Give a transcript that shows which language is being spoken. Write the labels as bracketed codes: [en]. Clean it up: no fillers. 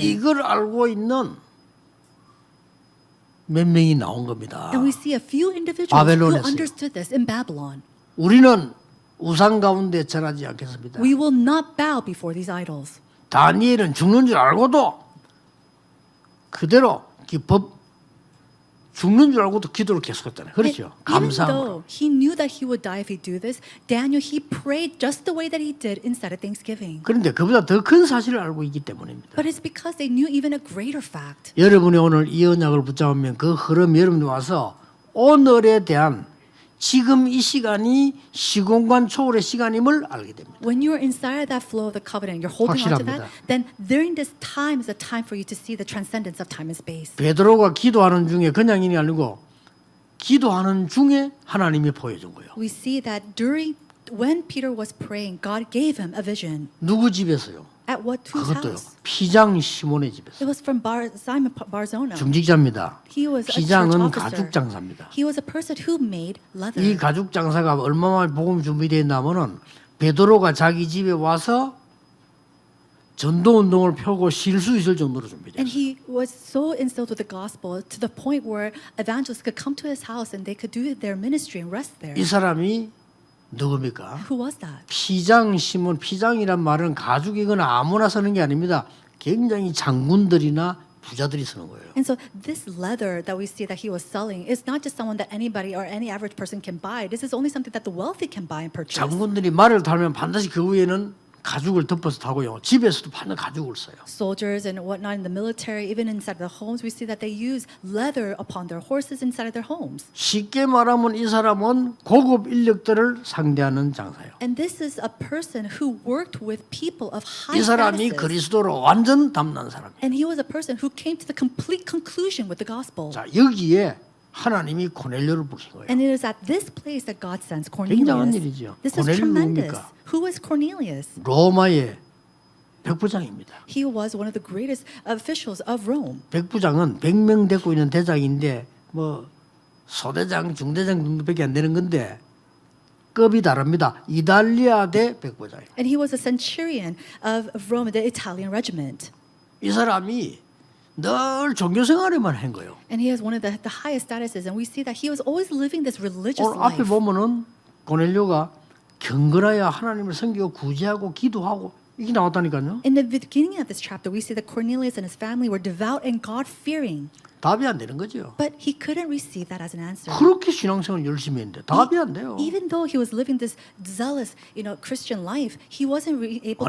[ko] 이걸 알고 있는 몇 명이 나온 겁니다. [en] And we see a few individuals [ko] 바벨론에서요. [en] who understood this in Babylon. [ko] 우리는 우상 가운데 절하지 않겠습니다. [en] We will not bow before these idols. [ko] 다니엘은 죽는 줄 알고도 그대로 죽는 줄 알고도 기도를 계속했잖아요. 그렇죠? [en] And even [ko] 감사함으로. [en] though he knew that he would die if he do this, Daniel, he prayed just the way that he did inside of Thanksgiving. [ko] 그런데 그보다 더 큰 사실을 알고 있기 때문입니다. [en] But it's because they knew even a greater fact. [ko] 여러분이 오늘 이 언약을 붙잡으면 그 흐름 여러분이 와서 오늘에 대한 지금 이 시간이 시공간 초월의 시간임을 알게 됩니다. [en] When you're inside of that flow of the covenant, you're holding on to that, [ko] 확실합니다. [en] then during this time is a time for you to see the transcendence of time and space. [ko] 베드로가 기도하는 중에 그냥이 아니고 기도하는 중에 하나님이 보여준 거예요. [en] We see that when Peter was praying, God gave him a vision. [ko] 누구 집에서요? [en] At whose [ko] 그것도요. [en] house? [ko] 피장 시몬의 집에서. [en] It was from Simon Barzona. [ko] 중직자입니다. [en] He was a [ko] 피장은 [en] church [ko] 가죽 [en] officer. [ko] 장사입니다. [en] He was a person who made leather. [ko] 이 가죽 장사가 얼마나 복음이 준비되어 있냐면은 베드로가 자기 집에 와서 전도 운동을 펴고 쉴 수 있을 정도로 준비돼요. [en] And he was so instilled with the gospel to the point where evangelists could come to his house and they could do their ministry and rest there. [ko] 이 사람이 누굽니까? [en] Who was that? [ko] 피장 시몬, 피장이란 말은 가죽이거나 아무나 쓰는 게 아닙니다. 굉장히 장군들이나 부자들이 쓰는 거예요. [en] And so this leather that we see that he was selling is not just someone that anybody or any average person can buy. This is only something that the wealthy can buy and purchase. [ko] 장군들이 말을 타면 반드시 그 위에는 가죽을 덮어서 타고요. 집에서도 반드시 가죽을 써요. [en] Soldiers and whatnot in the military, even inside the homes, we see that they use leather upon their horses inside of their homes. [ko] 쉽게 말하면 이 사람은 고급 인력들을 상대하는 장사예요. [en] And this is a person who worked with people of high [ko] 이 사람이 [en] statuses. [ko] 그리스도로 완전 담난 사람이에요. [en] And he was a person who came to the complete conclusion with the gospel. [ko] 자, 여기에 하나님이 고넬료를 부르신 거예요. [en] And it is at this place that God sends [ko] 굉장한 [en] Cornelius. [ko] 일이죠. [en] This is [ko] 고넬료 [en] tremendous. [ko] 누굽니까? [en] Who was Cornelius? [ko] 로마의 백부장입니다. [en] He was one of the greatest officials of Rome. [ko] 백부장은 100명 데리고 있는 대장인데 뭐 소대장, 중대장 정도밖에 안 되는 건데 급이 다릅니다. 이탈리아 대 백부장이에요. [en] And he was a centurion of Rome, the Italian regiment. [ko] 이 사람이 늘 종교 생활에만 한 거예요. [en] And he has one of the highest statuses. And we see that he was always living this religious [ko] 오늘 앞에 [en] life. [ko] 보면은 고넬료가 경건하여 하나님을 섬기고 구제하고 기도하고 이게 나왔다니까요. [en] In the beginning of this chapter, we see that Cornelius and his family were devout and God-fearing. [ko] 답이 안 되는 거죠. [en] But he couldn't receive that as an answer. [ko] 그렇게 신앙생활 열심히 했는데 답이 안 돼요. [en] Even though he was living this zealous, Christian life, he wasn't able to